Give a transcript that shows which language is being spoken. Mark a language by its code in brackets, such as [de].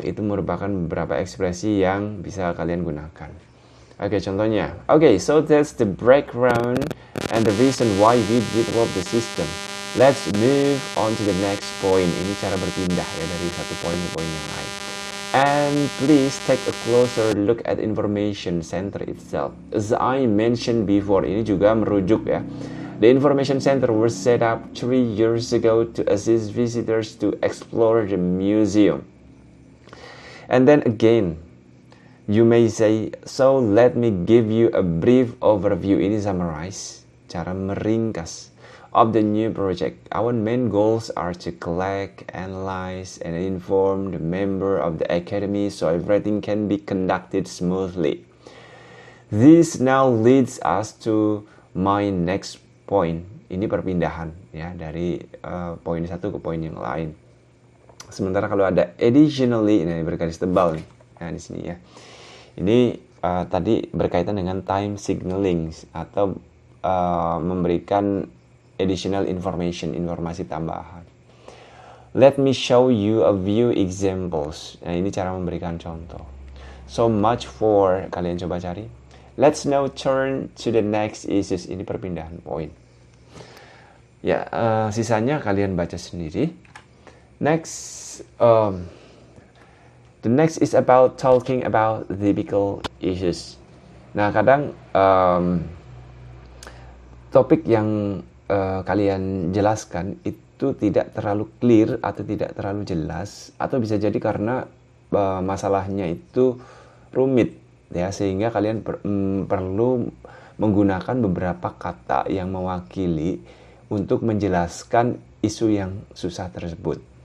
[id] Itu merupakan beberapa ekspresi yang bisa kalian gunakan. Oke, contohnya. [en] Oke, so that's the background and the reason why we develop the system. Let's move on to the next point. [id] Ini cara berpindah ya dari satu poin ke poin yang lain. [en] And please take a closer look at information center itself. As I mentioned before, [id] ini juga merujuk ya. [en] The information center was set up 3 years ago to assist visitors to explore the museum. And then again, you may say, so let me give you a brief overview. Ini summarize, [id] cara meringkas, [en] of the new project. Our main goals are to collect, analyze, and inform the member of the academy so everything can be conducted smoothly. This now leads us to my next point. [id] Ini perpindahan ya dari poin satu ke poin yang lain. Sementara kalau ada additionally, ini bergaris tebal nih. Nah, di sini ya. Ini tadi berkaitan dengan time signaling atau memberikan additional information, informasi tambahan. [en] Let me show you a few examples. [id] Nah, ini cara memberikan contoh. [en] So much for, [id] kalian coba cari. [en] Let's now turn to the next issues. [id] Ini perpindahan poin. Ya, sisanya kalian baca sendiri. [en] Next, the The next is about talking about typical issues. [id] Nah, kadang topik yang kalian jelaskan itu tidak terlalu clear atau tidak terlalu jelas, atau bisa jadi karena masalahnya itu rumit ya, sehingga kalian perlu menggunakan beberapa kata yang mewakili untuk menjelaskan isu yang susah tersebut.